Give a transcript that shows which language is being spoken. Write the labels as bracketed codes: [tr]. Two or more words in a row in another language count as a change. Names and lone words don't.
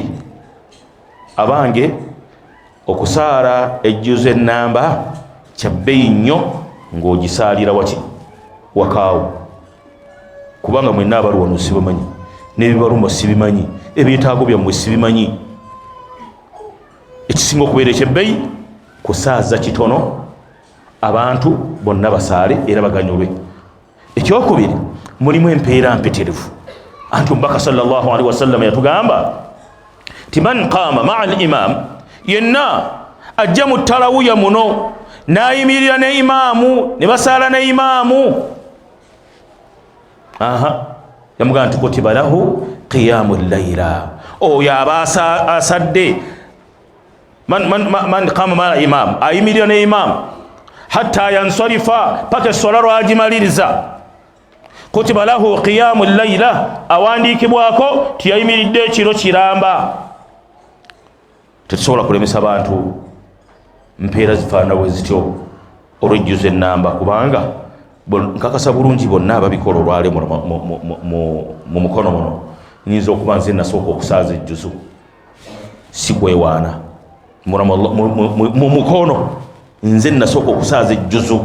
[lg] Abange okusaala ejjuzo ennamba kya bbeeyi nnyo ng'ogisaalira wakaawo, kubanga mwenna abali wano sibimanyi, n'ebibaluma sibimanyi, ebyetaago byammwe sibimanyi. Ekisinga okubeera ekyebbeeyi kusaaza kitono abantu bonna basaale era baganyulwe. Ekyokubiri, mulimu empeera mpeterevu. Anti Omubaka [ar] صلى الله عليه وسلم [lg] yatugamba ti [ar] من قام مع الإمام, [lg] yenna ajja mu tarawiya muno n'ayimirira ne imaamu ne basaala ne imaamu, yamugamba nti [ar] كتب له قيام ليلة, [lg] oyo aba asadde. [ar] من قام مع الإمام, [lg] ayimirira ne imaamu [ar] حتى ينصرف, [lg] paka essola lwagimaliriza. [ar] كتب له قيام ليلة, [lg] awandiikibwako tiyayimiridde ekiro kiramba. Tetusobola kulemesa bantu mpeera zifaanana bwe zityo olw'ejjuzo ennamba, kubanga nkakasa bulungi bonna ababikola olwale mu mukono muno nyinza okuba nze nasooka okusaaza ejjuzo, si kwewaana mu mukono, nze nasooka okusaaza ejjuzo.